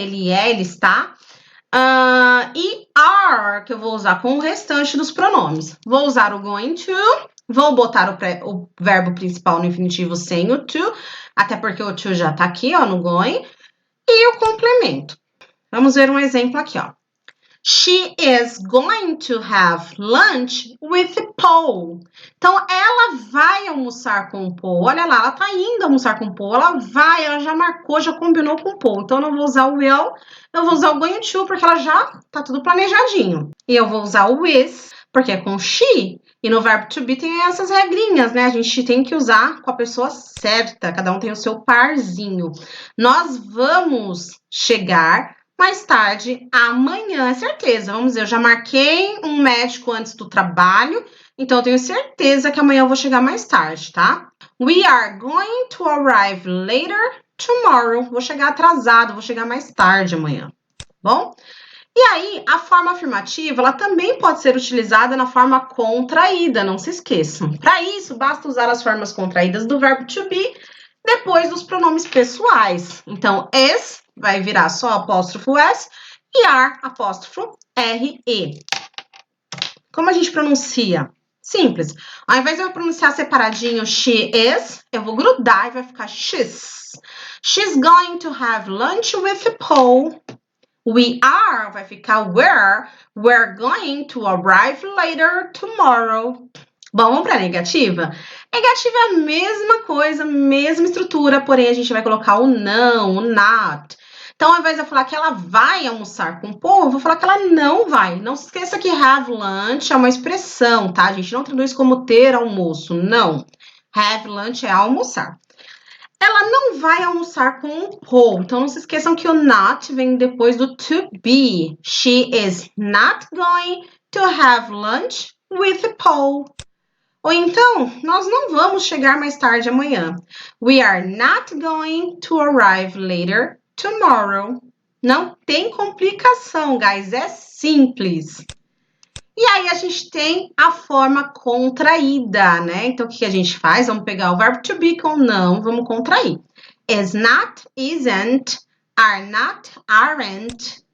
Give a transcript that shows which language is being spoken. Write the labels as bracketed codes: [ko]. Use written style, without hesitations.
[pt] Ele é, ele está. E are, que eu vou usar com o restante dos pronomes. Vou usar o going to, vou botar o verbo principal no infinitivo sem o to, até porque o to já tá aqui, ó, no going. E o complemento. Vamos ver um exemplo aqui, ó. [en] She is going to have lunch with Paul. [pt] Então, ela vai almoçar com o Paul. Olha lá, ela tá indo almoçar com o Paul. Ela já marcou, já combinou com o Paul. Então, eu não vou usar o will, eu vou usar o going to, porque ela já tá tudo planejadinho. E eu vou usar o with, porque é com she. E no verbo to be tem essas regrinhas, né? A gente tem que usar com a pessoa certa. Cada um tem o seu parzinho. Nós vamos chegar mais tarde, amanhã, é certeza. Vamos dizer, eu já marquei um médico antes do trabalho, então eu tenho certeza que amanhã eu vou chegar mais tarde, tá? [en] We are going to arrive later tomorrow. [pt] Vou chegar atrasado, vou chegar mais tarde amanhã, bom? E aí, a forma afirmativa, ela também pode ser utilizada na forma contraída, não se esqueçam. Para isso, basta usar as formas contraídas do verbo to be depois dos pronomes pessoais. Então, is vai virar só apóstrofo S e are, apóstrofo R-E. Como a gente pronuncia? Simples. Ao invés de eu pronunciar separadinho she is, eu vou grudar e vai ficar she's. [en] She's going to have lunch with Paul. We are [pt] vai ficar [en] were. We're going to arrive later tomorrow. [pt] Bom, vamos para a negativa? Negativa é a mesma coisa, mesma estrutura, porém a gente vai colocar o não, o not. Então, ao invés de eu falar que ela vai almoçar com o Paul, eu vou falar que ela não vai. Não se esqueça que have lunch é uma expressão, tá? A gente não traduz como ter almoço, não. Have lunch é almoçar. Ela não vai almoçar com o Paul. Então, não se esqueçam que o not vem depois do to be. [en] She is not going to have lunch with Paul. [pt] Ou então, nós não vamos chegar mais tarde amanhã. [en] We are not going to arrive later tomorrow. [pt] Não tem complicação, guys. É simples. E aí, a gente tem a forma contraída, né? Então, o que a gente faz? Vamos pegar o verbo to be com não, vamos contrair. [en] Is not, isn't, are not, aren't.